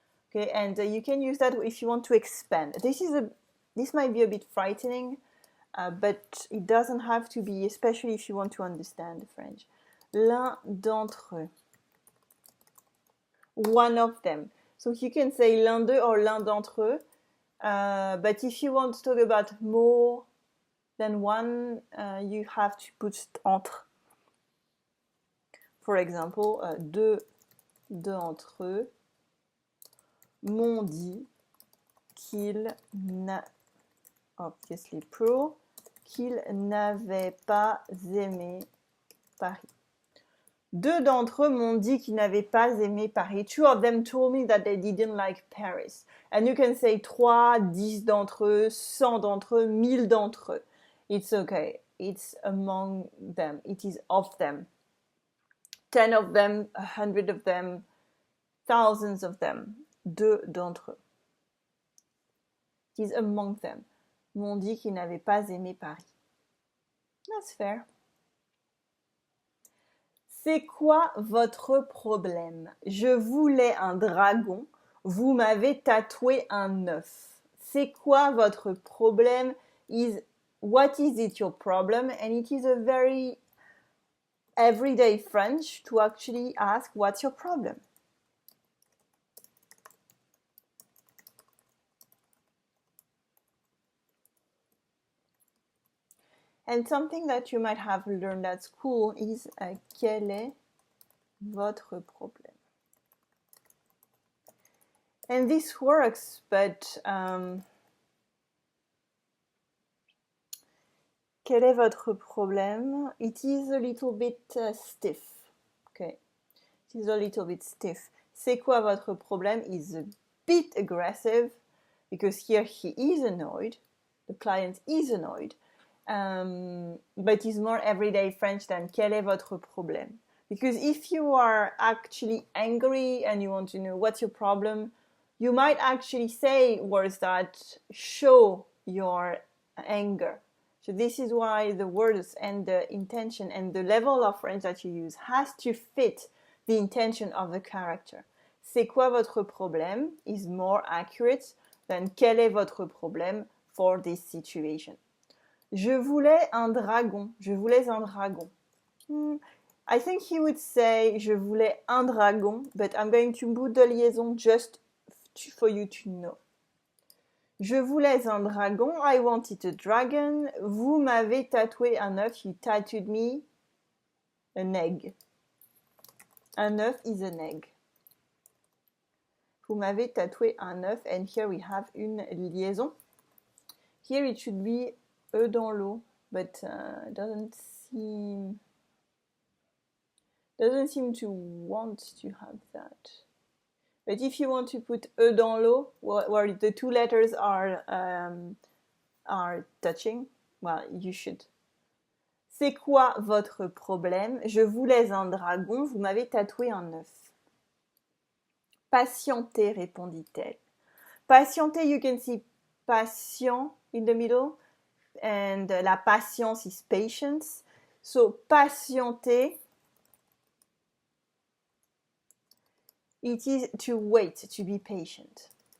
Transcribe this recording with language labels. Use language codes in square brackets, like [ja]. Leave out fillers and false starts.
[en] Okay, and you can use that if you want to expand. This might be a bit frightening, but it doesn't have to be, especially if you want to understand French. [fr] L'un d'entre eux. [en] One of them. So you can say [fr] l'un d'eux [en] or [fr] l'un d'entre eux. [en] But if you want to talk about more than one, you have to put entre. For example, [fr] deux d'entre eux m'ont dit qu'ils n'avaient pas aimé Paris. Deux d'entre eux m'ont dit qu'ils n'avaient pas aimé Paris. [en] Two of them told me that they didn't like Paris. And you can say [fr] 3, 10 d'entre eux, 100 d'entre eux, 1000 d'entre eux. [en] It's okay. It's among them. It is of them. 10 of them, 100 of them, thousands of them. [fr] Deux d'entre eux. [en] It is among them. [fr] M'ont dit qu'ils n'avaient pas aimé Paris. [en] That's fair. [fr] C'est quoi votre problème? Je voulais un dragon, vous m'avez tatoué un œuf. C'est quoi votre problème? [en] What is it your problem? And it is a very everyday French to actually ask what's your problem. And something that you might have learned at school is [fr] quel est votre problème? [en] And this works, but [fr] quel est votre problème? [en] It is a little bit stiff. Okay, it is a little bit stiff. [fr] C'est quoi votre problème [en] is a bit aggressive because here he is annoyed. The client is annoyed. But it's more everyday French than [fr] quel est votre problème? [en] Because if you are actually angry and you want to know what's your problem, you might actually say words that show your anger. So this is why the words and the intention and the level of French that you use has to fit the intention of the character. [fr] C'est quoi votre problème [en] is more accurate than [fr] quel est votre problème [en] for this situation. [fr] Je voulais un dragon. Je voulais un dragon. [en] I think he would say [fr] je voulais un dragon, [en] but I'm going to put the liaison just for you to know. [fr] Je voulais un dragon. [en] I wanted a dragon. [fr] Vous m'avez tatoué un œuf. [en] You tattooed me an egg. [fr] Un œuf [en] is an egg. [fr] Vous m'avez tatoué un œuf. [en] And here we have une liaison. Here it should be [fr] E dans l'eau, [en] but doesn't seem to want to have that. But if you want to put [fr] E dans l'eau, [en] where the two letters are touching, well, you should. [fr] C'est quoi votre problème? Je voulais un dragon, vous m'avez tatoué un œuf. Patientez, répondit-elle. [en] Patientez, you can see patient in the middle. And la patience is patience. So, patienter, it is to wait, to be patient.